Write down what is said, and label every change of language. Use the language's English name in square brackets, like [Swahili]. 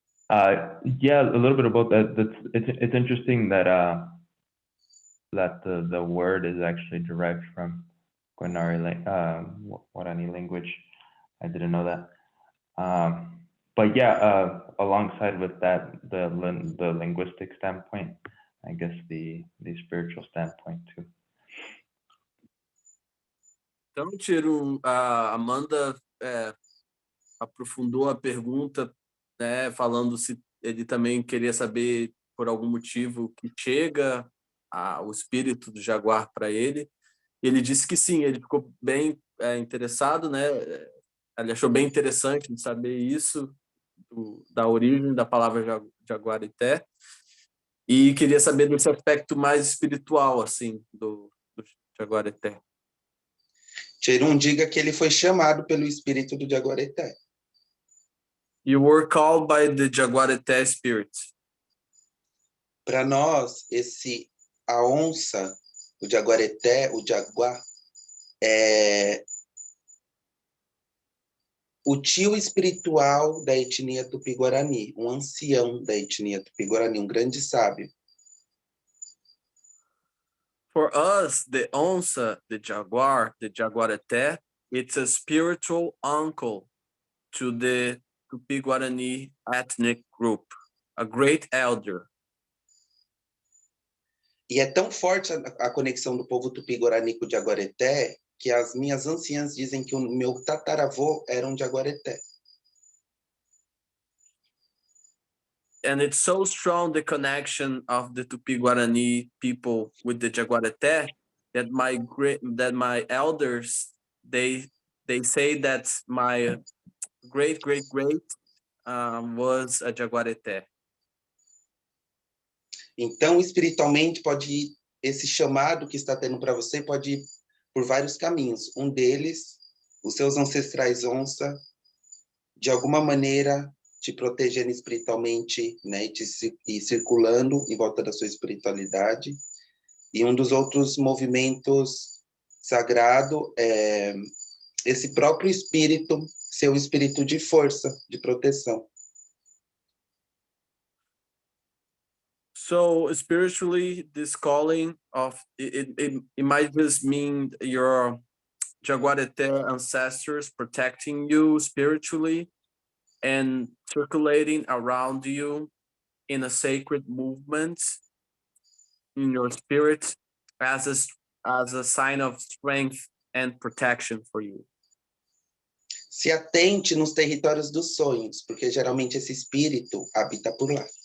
[English] Yeah, a little bit about that. It's interesting that that the word is actually derived from Guarani language. I didn't know that. But yeah, alongside with that, the linguistic standpoint, I guess the spiritual standpoint too. [Portuguese] Então, Tiro, a Amanda aprofundou a pergunta, né, falando se ele também queria saber por algum motivo que chega o espírito do jaguar para ele. Ele disse que sim, ele ficou bem interessado, né? Ele achou bem interessante de saber isso, da origem da palavra jaguareté, e queria saber desse aspecto mais espiritual, assim, do jaguareté. Tcherum, diga que ele foi chamado pelo espírito do jaguareté. [English] You were called by the jaguareté spirit. [Portuguese] Para nós, a onça, o jaguareté, o jaguar, é o tio espiritual da etnia Tupi Guarani, um ancião da etnia Tupi Guarani, um grande sábio. [English] For us, the onça, the jaguar, the jaguareté, it's a spiritual uncle to the Tupi Guarani ethnic group, a great elder. [Portuguese] E é tão forte a conexão do povo Tupi Guarani com o jaguareté que as minhas anciãs dizem que o meu tataravô era um jaguareté. [English] And it's so strong, the connection of the Tupi Guarani people with the jaguareté, that my elders, they say that my great was a jaguareté. [Portuguese] Então, espiritualmente, esse chamado que está tendo para você pode ir por vários caminhos. Um deles, os seus ancestrais onça, de alguma maneira, te protegendo espiritualmente, né, e circulando em volta da sua espiritualidade. E um dos outros movimentos sagrado é esse próprio espírito, seu espírito de força, de proteção. [English] So spiritually, this calling of it might just mean your Jaguareté ancestors protecting you spiritually and circulating around you in a sacred movement in your spirit as a sign of strength and protection for you. [Portuguese] Se atente nos territórios dos sonhos, porque geralmente esse espírito habita por lá.